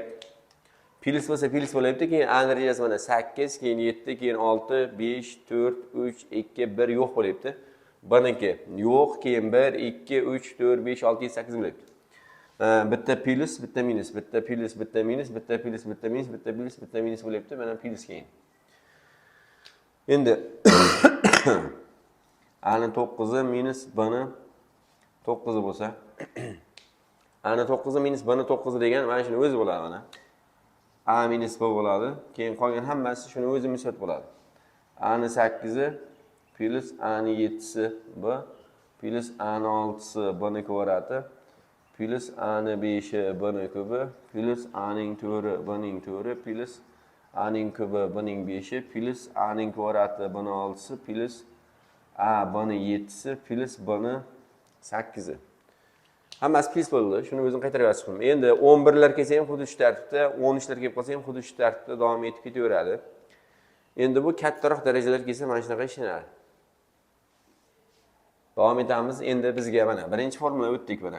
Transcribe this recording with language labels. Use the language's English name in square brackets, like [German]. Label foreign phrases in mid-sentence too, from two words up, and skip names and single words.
[Uzbek] Plus bo'lsa plus bo'lyapti, keyin A darajasi mana 8, keyin 7, keyin 6, 5, 4, 3, 2, 1 yo'q bo'lyapti. B niki yo'q, keyin 1, 2, 3, 4, 5, 6, 7, 8 bo'lyapti. Bitta plus, bitta minus, bitta plus, bitta minus, bitta plus, bitta minus, bitta plus, bitta minus bo'lyapti. Mana plus keyin. Endi A ni 9i minus B ni 9i bo'lsa, A ni 9i minus B ni 9i degan mana shuni o'zi bo'ladi mana. A minus B bo'ladi. Keyin qolgan hammasi shuni o'zi misot bo'ladi. A ni 8i plus A ni 7si B plus A ni 6si B ni kvadrati plus A ni 5i B ni kubi plus A ning 4i B ning 4i plus A ning kubi B ning 5i plus A ning kvadrati B ni 6si plus A B ni 7si plus B ni 8i. Hammasi plus bo'ldi. Shuni o'zim qaytarib yozib qo'ydim. Endi 11lar kelsa ham xuddi shu tartibda, 13lar kelib qolsa ham xuddi shu tartibda davom etib ketaveradi. Endi bu kattaroq darajalar kelsa mana shunaqa ishlanadi. Davom etamiz. Endi bizga mana birinchi formula o'tdik mana.